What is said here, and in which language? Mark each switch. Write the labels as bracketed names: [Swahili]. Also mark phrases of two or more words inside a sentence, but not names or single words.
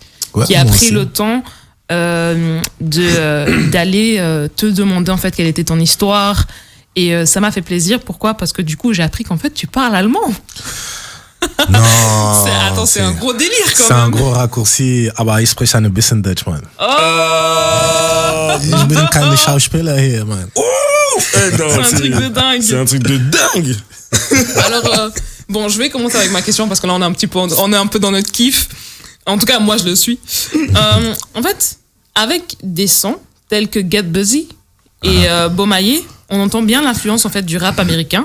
[French] Ouais, qui a moi pris aussi. le temps d'aller te demander en fait quelle était ton histoire. Et ça m'a fait plaisir. Pourquoi? Parce que du coup, j'ai appris qu'en fait, tu parles allemand. Non. C'est un gros délire quand C'est même. un gros raccourci. [German] Aber ich spreche ein bisschen Deutsch, man. Ich bin kein Schauspieler hier, man. [French] C'est un truc de dingue. C'est un truc de dingue. Alors, bon, je vais commencer avec ma question parce que là, on est un peu dans notre kiff. En tout cas, moi, je le suis. En fait, avec des sons tels que Get Busy et Bomaye, on entend bien l'influence en fait du rap américain.